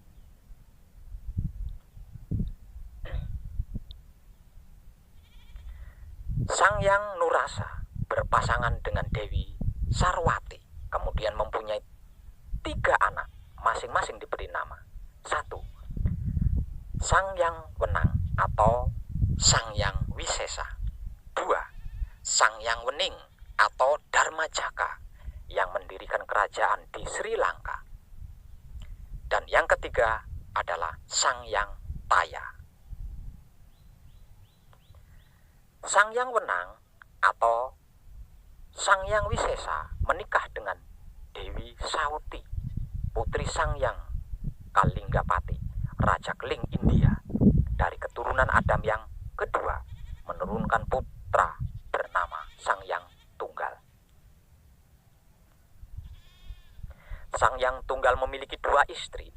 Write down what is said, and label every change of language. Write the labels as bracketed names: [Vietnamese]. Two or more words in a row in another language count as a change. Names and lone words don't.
[Indonesian] Sang Hyang Nur Rasa berpasangan dengan Dewi Sarwati, kemudian mempunyai 3 anak, masing-masing diberi nama. 1. Sang Hyang Wenang atau Sang Hyang Wisesa. 2. Sang Hyang Wening atau Dharma Jaka yang mendirikan kerajaan di Sri Lanka. Dan yang ketiga adalah Sang Hyang Taya. Sang Hyang Wenang atau Sang Hyang Wisesa menikah dengan Dewi Sauti, putri Sang Hyang Kalinggapati, Raja Keling India. Dari keturunan Adam yang kedua menurunkan putra bernama Sang Hyang Tunggal. Sang Hyang Tunggal memiliki 2 istri.